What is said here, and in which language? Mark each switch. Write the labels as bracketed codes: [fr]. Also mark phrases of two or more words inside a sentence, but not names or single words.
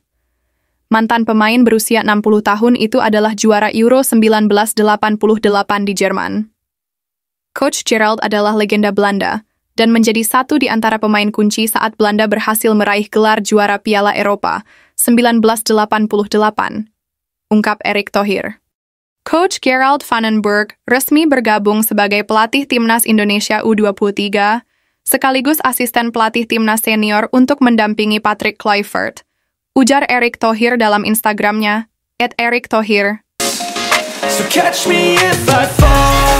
[id] Mantan pemain berusia 60 tahun itu adalah juara Euro 1988 di Jerman. Coach Gerald adalah legenda Belanda dan menjadi satu di antara pemain kunci saat Belanda berhasil meraih gelar juara Piala Eropa 1988, ungkap Erick Thohir. Coach Gerald van den Burg resmi bergabung sebagai pelatih timnas Indonesia U23, sekaligus asisten pelatih timnas senior untuk mendampingi Patrick Kluivert, ujar Erick Thohir dalam Instagramnya, @ErickThohir. [en] So catch me if I fall.